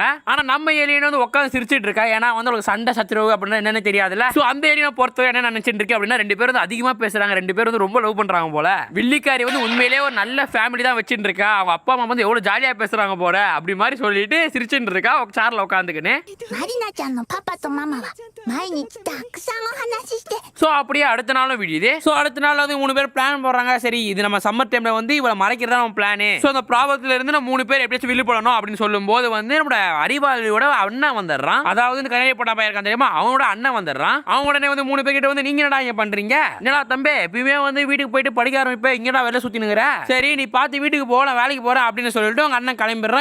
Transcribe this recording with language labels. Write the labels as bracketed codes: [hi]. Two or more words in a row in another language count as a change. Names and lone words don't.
[ta] ஆனா நம்ம ஏலியன் வந்து உட்காந்து சிரிச்சிட்டு இருக்கா, ஏன்னா வந்து அவங்களுக்கு சண்டை சச்சரவு அப்படின்னா என்னன்னு தெரியாதுல்ல. சோ அந்த ஏலியனை பொறுத்தவரை என்ன நினைச்சிட்டு இருக்கு அப்படின்னா 2 பேரும் வந்து அதிகமா பேசுறாங்க, 2 பேரும் வந்து ரொம்ப லவ் பண்றாங்க போல. வில்லிகாரி வந்து உண்மையிலேயே ஒரு நல்ல ஃபேமிலி தான் வச்சிட்டு இருக்கா, அவங்க அப்பா அம்மா வந்து எவ்வளவு ஜாலியா பேசுறாங்க போல அப்படி மாதிரி சொல்லிட்டு சிரிச்சிட்டு இருக்கா சேர்ல உட்காந்துக்கின்னு. [ja] マリナちゃんのパパとママは毎日たくさんお話しして。 [ta] சோ அப்படியே அடுத்த நாளும் விடியுது. சோ அடுத்த நாள் வந்து 3 பேர் பிளான் போடுறாங்க, சரி இது நம்ம [en] summer timela [ta] வந்து இவளை மறைக்கிறதா நம்ம பிளானே, சோ அந்த ப்ராப்ளத்துல இருந்து நம்ம 3 பேர் எப்படியாச்சும் வெளிய போடணும் அப்படின்னு சொல்லும்போது வந்து நம்ம அறிவாளியோட அண்ணன் வந்துடுறான், அதாவது இந்த கரையை போட்டா பையன் இருக்கான் தெரியுமா, அவனோட அண்ணன் வந்துடுறான். அவங்க உடனே வந்து 3 பேர் கிட்ட வந்து நீங்க என்னடா இங்க பண்றீங்க, என்னடா தம்பி எப்பயுமே வந்து வீட்டுக்கு போயிட்டு படிக்க ஆரம்பிப்ப, இங்கடா வெளில சுத்தினுங்கிற, சரி நீ பார்த்து வீட்டுக்கு போ நான் வேலைக்கு போறேன் அப்படின்னு சொல்லிட்டு அவங்க அண்ணன் கிளம்பிடுறான்.